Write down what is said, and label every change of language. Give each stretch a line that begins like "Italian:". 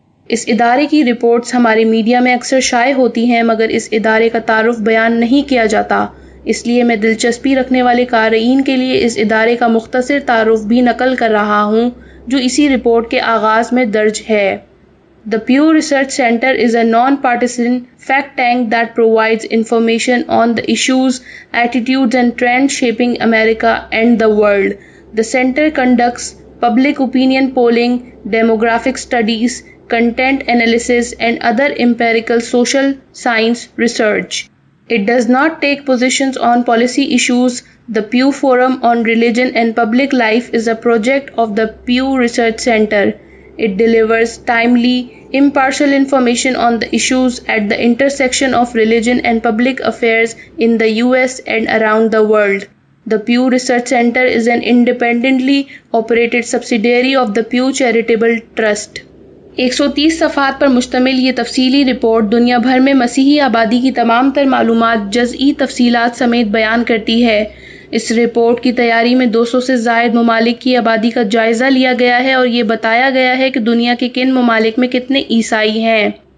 Urdu: اس ادارے کی رپورٹس ہمارے میڈیا میں اکثر شائع ہوتی ہیں مگر اس ادارے کا تعارف بیان نہیں کیا جاتا، اس لیے میں دلچسپی رکھنے والے قارئین کے لیے اس ادارے کا مختصر تعارف بھی نقل کر رہا ہوں جو اسی رپورٹ کے آغاز میں درج ہے۔
English: The Pew Research Center is a non-partisan fact tank that provides information on the issues, attitudes and trends shaping America and the world. The center conducts public opinion polling, demographic studies, content analysis and other empirical social science research. It does not take positions on policy issues. The Pew Forum on Religion and Public Life is a project of the Pew Research Center. It delivers timely, impartial information on the issues at the intersection of religion and public affairs in the US and around the world. The Pew Research Center is an independently operated subsidiary of the Pew Charitable Trust.
Urdu: 130 صفحات پر مشتمل یہ تفصیلی report دنیا بھر میں مسیحی آبادی کی تمام تر معلومات جزئی تفصیلات سمیت بیان کرتی ہے۔ اس رپورٹ کی تیاری میں 200 سے زائد ممالک کی آبادی کا جائزہ لیا گیا ہے اور یہ بتایا گیا ہے کہ دنیا کے کن ممالک میں کتنے عیسائی ہیں،